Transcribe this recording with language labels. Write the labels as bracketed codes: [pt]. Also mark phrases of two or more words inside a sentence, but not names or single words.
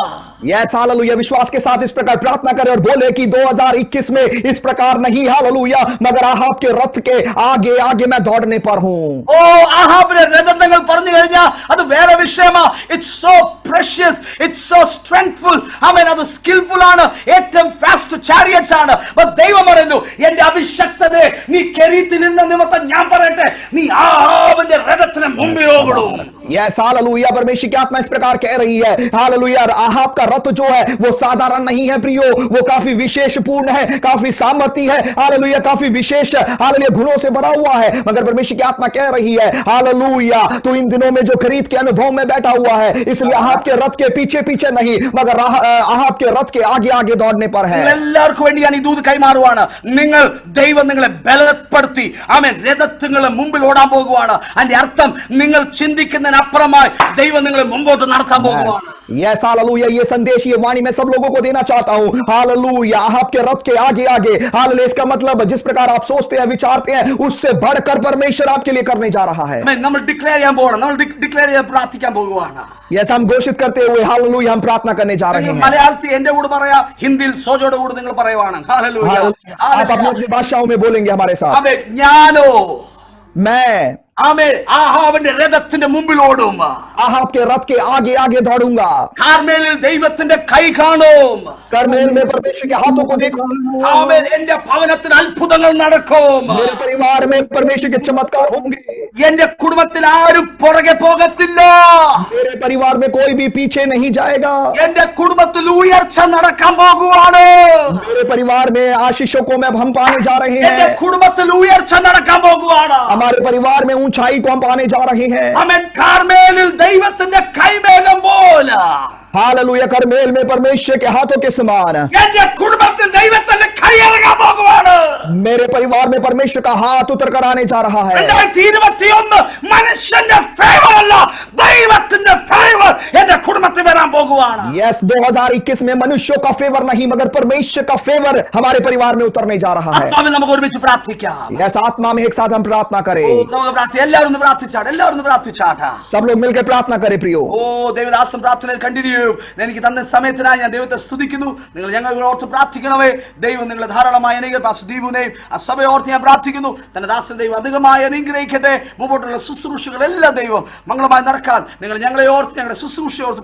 [hi] यस हालेलुया विश्वास के साथ इस प्रकार प्रार्थना करें और बोले कि 2021 में इस प्रकार नहीं हालेलुया, मगर आहाब के रथ के आगे आगे मैं दौड़ने पर हूं। [ml] ഓ ആഹാബിന്റെ രഥം നിങ്ങൾ പറഞ്ഞു കഴിഞ്ഞാൽ അത് വേറെ വിഷയമാ. [en] It's so precious, it's so strengthful. [ml] ആമേൻ. അത് സ്കിൽഫുൾ ആണ്, ഏറ്റവും [en] fast chariots [ml] ആണ്. ദൈവം പറയുന്നു, എന്റെ അഭിഷക്തനെ നീ കെരീത്തിൽ നിന്ന നിമിത്തം ഞാൻ പറയട്ടെ, നീ ആഹാബിന്റെ രഥത്തിന് മുമ്പിൽ ഓടും. [hi] यस हालेलुया परमेश्वर की आत्मा इस प्रकार कह रही है हालेलुया आहाब का रथ जो है वो साधारण नहीं है प्रियो, वो काफी विशेष पूर्ण है, काफी सामर्थी है हालेलुया, काफी विशेष हालेलुया गुणों से भरा हुआ है। मगर परमेश्वर की आत्मा कह रही है हालेलुया तो इन दिनों में जो खरीद के अनुभव में बैठा हुआ है, इसलिए आहाब के रथ के पीछे पीछे नहीं, मगर आहाब के रथ के आगे आगे दौड़ने पर है। [ml] എല്ലാവർക്കും വേണ്ടി ഞാൻ ഈ ദൂത് കൈമാറുവാണ്. നിങ്ങൾ ദൈവം നിങ്ങളെ ബലപ്പെടുത്തി ആമേൻ രഥത്തിന്റെ മുമ്പിൽ ഓടാൻ പോകുവാണ്. അതിന്റെ അർത്ഥം നിങ്ങൾ ചിന്തിക്കുന്ന അപ്പുറമായി ദൈവം നിങ്ങളെ മുമ്പോട്ട് നടത്താൻ പോകുവാണ്. [hi] यस हालेलुया ये संदेश ये वाणी मैं सब लोगों को देना चाहता हूं हालेलुया आहाब के रथ के आगे आगे हालेलुया इसका मतलब जिस प्रकार आप सोचते हैं विचारते हैं उससे बढ़कर परमेश्वर आपके लिए करने जा रहा है। [ml] നമ്മൾ ഡിക്ലെയർ ചെയ്യാൻ പോകണം, നമ്മൾ ഡിക്ലെയർ ചെയ്യാൻ പ്രാർത്ഥിക്കാൻ പോകുവാണ്. [hi] यस हम घोषित करते हुए हालेलुया हम प्रार्थना करने जा रहे हैं। [ml] മലയാളത്തിൽ എന്റെ കൂടെ പറയാ, ഹിന്ദിയിൽ സോജോയുടെ കൂടെ നിങ്ങൾ പറയുവാണ്. [hi] आप अपनी भाषाओं में बोलेंगे हमारे साथ। [ml] ഞാനോ [hi] मैं [ml] ആമേൻ ആഹാബിന്റെ രഥത്തിന്റെ മുമ്പിൽ ഓടും. [hi] आहाब के रथ के आगे आगे दौड़ूंगा. [ml] കാർമേലിൽ ദൈവത്തിന്റെ കൈ കാണും. [hi] कर्मेल में परमेश्वर के हाथों को देखो. [ml] ആമേൻ എന്റെ ഭവനത്തിൽ അത്ഭുതങ്ങൾ നടക്കും. [hi] मेरे परिवार में परमेश्वर के चमत्कार होंगे. [ml] എന്റെ കുടുംബത്തിൽ ആരും പുറകെ പോകത്തില്ല. [hi] मेरे परिवार में कोई भी पीछे नहीं जाएगा. [ml] എന്റെ കുടുംബത്തിൽ ഉയർച്ച നടക്കാൻ പോകുവാണ്. [hi] मेरे परिवार में आशीषों को मैं हम पाने जा रहे [ml] എന്റെ [hi] हैं. [ml] കുടുംബത്തിൽ ഉയർച്ച നടക്കാൻ പോകുവാണ്. [hi] हमारे परिवार में ऊंचाई को हम पाने जा रहे हैं. [ml] ആമേൻ കാർമേലിൽ ദൈവത്തിന്റെ കൈമേഘം പോലെ [hi] हालेलुया. कर्मेल में परमेश्वर के हाथों के समान [ml] എന്റെ കുടുംബത്തിൽ ദൈവത്തിന്റെ കൈ ഇറങ്ങാൻ പോകുവാണ്. [hi] मेरे परिवार में परमेश्वर का हाथ उतर कर आने जा रहा है. [ml] 2021 മനുഷ്യന്റെ ഫേവർ അല്ല, ദൈവത്തിന്റെ ഫേവർ എന്റെ കുടുംബത്തിൽ വരാൻ പോകുവാണ്. [hi] यस 2021 में मनुष्यों का फेवर नहीं मगर परमेश्वर का फेवर हमारे परिवार में उतरने जा रहा है. [ml] ആത്മാവിൽ നമുക്ക് ഒരുമിച്ച് പ്രാർത്ഥിക്കാം. [hi] यस आत्मा में एक साथ हम प्रार्थना करें. [ml] നമുക്ക് പ്രാർത്ഥിക്കാം. എല്ലാവരും ഒന്ന് പ്രാർത്ഥിച്ചാട്ടെ. എല്ലാവരും ഒന്ന് പ്രാർത്ഥിച്ചാട്ടെ. [hi] सब लोग मिलकर प्रार्थना करें प्रियो. [ml] ഓ ദൈവദാസൻ പ്രാർത്ഥനയിൽ കണ്ടിന്യൂ. എനിക്ക് തന്ന സമയത്തിനായി ഞാൻ ദൈവത്തെ സ്തുതിക്കുന്നു. നിങ്ങൾ ഞങ്ങളെ ഓർത്ത് പ്രാർത്ഥിക്കണമേ. ദൈവം നിങ്ങളെ ധാരാളമായി അനുഗ്രഹിക്കട്ടെ. പാസ്റ്റർ ദീപുവിനെയും ആ സഭയെ ഓർത്ത് ഞാൻ പ്രാർത്ഥിക്കുന്നു. തന്റെ ദാസൻ ദൈവം അധികമായി അനുഗ്രഹിക്കട്ടെ. മുമ്പോട്ടുള്ള ശുശ്രൂഷകളെല്ലാം ദൈവം മംഗളമായി നടക്കാൻ നിങ്ങൾ ഞങ്ങളെ ഓർത്ത് ഞങ്ങളുടെ ശുശ്രൂഷയെ ഓർത്ത് പ്രാർത്ഥിക്കണം.